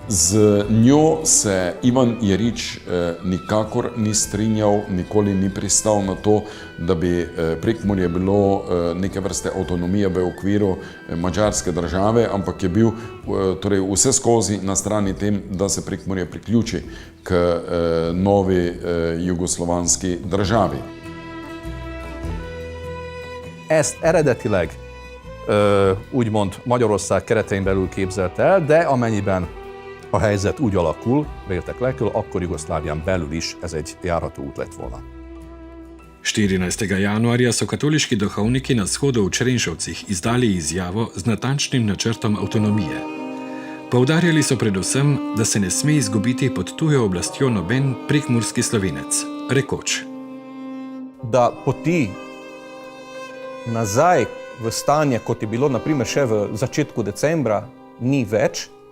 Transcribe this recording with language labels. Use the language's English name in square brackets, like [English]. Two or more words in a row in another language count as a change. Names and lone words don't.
[Slovenian] Z njo se Ivan Jerič nikakor ni strinjal, nikoli ni pristal na to, da bi Prekmurje bilo neke vrste avtonomije v okviru madžarske države, ampak je bil torej vse skozi na strani tem, da se Prekmurje priključi k novi jugoslovanski državi. [Hungarian] Ezt eredetileg úgymond Magyarország keretein belül képzelte el, de amennyiben a helyzet úgy alakul, véltek-lekül, akkor Jugoszlávián belül is ez egy járható út lett volna. [Slovenian] 14. januarja so katoliški duhovniki na shodu v Črenšovcih izdali izjavo z natančnim načrtom avtonomije. Poudarjali so predvsem, da se ne sme izgubiti pod tujo oblastjo noben prekmurski Slovenec, rekoč: Da poti nazaj v stanje, kot je bilo naprimer še v začetku decembra, ni več